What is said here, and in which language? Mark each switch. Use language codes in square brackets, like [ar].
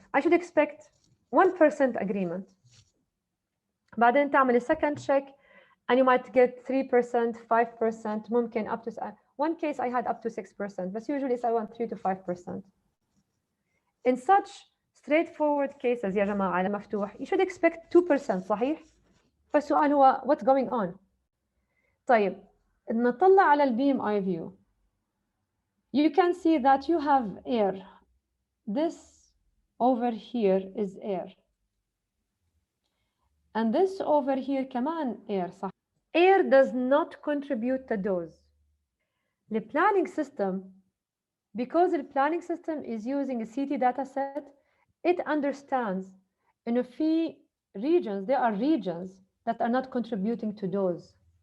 [en] I should expect 1% agreement. [ar] بعدين تعمل [en] a second check, and you might get 3%, 5%, ممكن up to one case I had up to 6%, but usually it's around 3 to 5%. In such straightforward cases [ar] يا جماعة على مفتوح, [en] you should expect 2%, [ar] صحيح؟ فالسؤال هو [en] what's going on? [ar] طيب نطلع على البيم eye view. [en] You can see that you have air. This over here is air. And this over here [ar] كمان [en] air, صح? Air does not contribute to dose. The planning system, because the planning system is using a CT data set, it understands in a few regions, there are regions that are not contributing to dose.